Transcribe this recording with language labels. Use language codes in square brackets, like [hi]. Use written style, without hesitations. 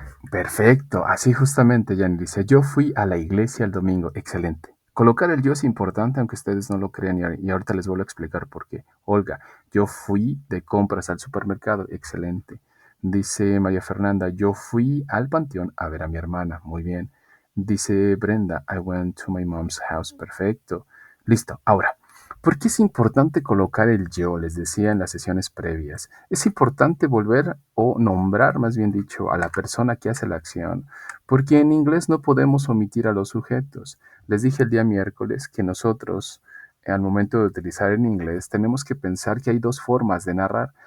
[es] Perfecto, así justamente, Jan dice, yo fui a la iglesia el domingo, excelente. Colocar el yo es importante, aunque ustedes no lo crean, y ahorita les vuelvo a explicar por qué. Olga, yo fui de compras al supermercado, excelente. Dice María Fernanda, yo fui al panteón a ver a mi hermana, muy bien. Dice [en] Brenda, I went to my mom's house, perfecto. [es] Listo, ahora, ¿por qué es importante colocar el yo? Les decía en las sesiones previas. Es importante volver o nombrar, más bien dicho, a la persona que hace la acción, porque en inglés no podemos omitir a los sujetos. Les dije el día miércoles que nosotros, al momento de utilizar en inglés, tenemos que pensar que hay dos formas de narrar.